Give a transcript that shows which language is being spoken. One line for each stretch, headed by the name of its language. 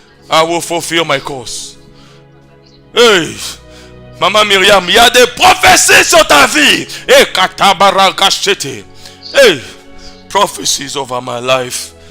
English: I will fulfill my course.
French: Hey, Maman Myriam, il y a des prophéties sur ta vie. Hey, Katabarakashete.
English: Hey, prophecies over my life.